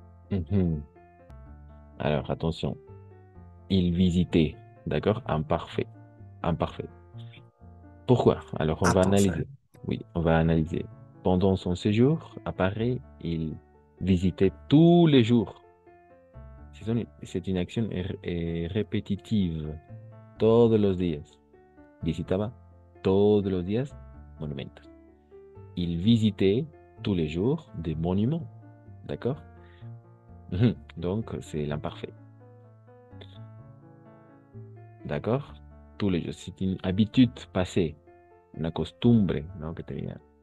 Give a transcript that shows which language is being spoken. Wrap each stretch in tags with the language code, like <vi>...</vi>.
<fr>Mhm. Alors, attention. Il visitait, d'accord? Imparfait. Imparfait. Pourquoi? Alors, on Ah, va parfait. analyser. Oui, on va analyser. Pendant son séjour à Paris, il visitait tous les jours. C'est une action répétitive.</fr> <es>Todos los días. Visitaba todos los días monumentos.</es> <fr>Il visitait tous les jours des monuments. D'accord? Donc, c'est l'imparfait. D'accord? Tous les jours. C'est une habitude passée,</fr> <es>una costumbre, ¿no? Que tenía.</es>